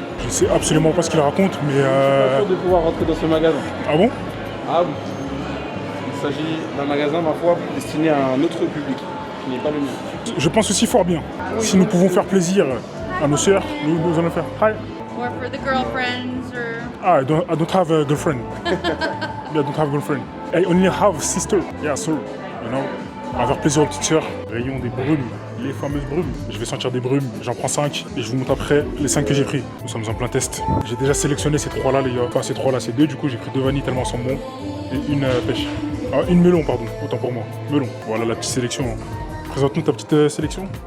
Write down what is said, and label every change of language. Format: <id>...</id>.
<fr>Je sais absolument pas ce qu'il raconte, mais Je suis pas sûr de pouvoir rentrer dans ce magasin. Ah bon? Ah oui. Il s'agit d'un magasin, ma foi, destiné à un autre public, qui n'est pas le mien. Je pense aussi fort bien. Si nous pouvons faire plaisir à nos sœurs, nous allons faire.</fr> <en>Hi. Or for the girlfriends or... Ah, I don't have a girlfriend. I don't have a girlfriend. I only have a sister. Yeah, so, you know.</en> <fr>On va faire plaisir aux petites sœurs. Rayon des brumes, les fameuses brumes. Je vais sentir des brumes, j'en prends 5 et je vous montre après les 5 que j'ai pris. Nous sommes en plein test. J'ai déjà sélectionné ces 3 là les gars. Enfin ces 3 là, c'est 2 du coup j'ai pris 2 vanilles tellement elles sont bons. Et une pêche. Ah, une melon pardon, autant pour moi. Melon. Voilà la petite sélection. Présente-nous ta petite sélection.</fr>